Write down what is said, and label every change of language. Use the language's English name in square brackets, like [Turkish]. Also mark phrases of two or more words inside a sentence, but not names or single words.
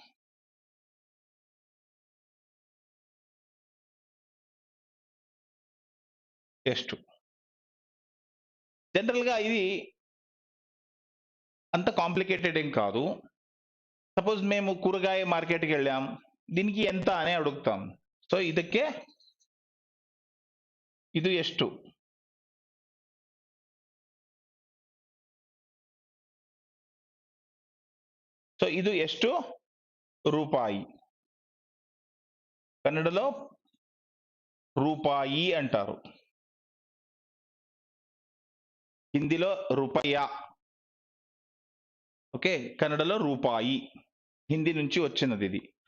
[Telugu] ಎಷ್ಟು జనరల్ గా ఇది అంత కాంప్లికేటెడ్ ఏం కాదు. సపోజ్ మేము కూరగాయ మార్కెట్కి వెళ్ళాం, దీనికి ఎంత అని అడుగుతాం. [Kannada] సో ಇದಕ್ಕೆ ಇದು ಎಷ್ಟು? సో ಇದು ಎಷ್ಟು రూపాయి? [Telugu] కన్నడలో రూపాయి అంటారు, హిందీలో రూపాయ. ఓకే, కన్నడలో రూపాయి, హిందీ నుంచి వచ్చినది ఇది.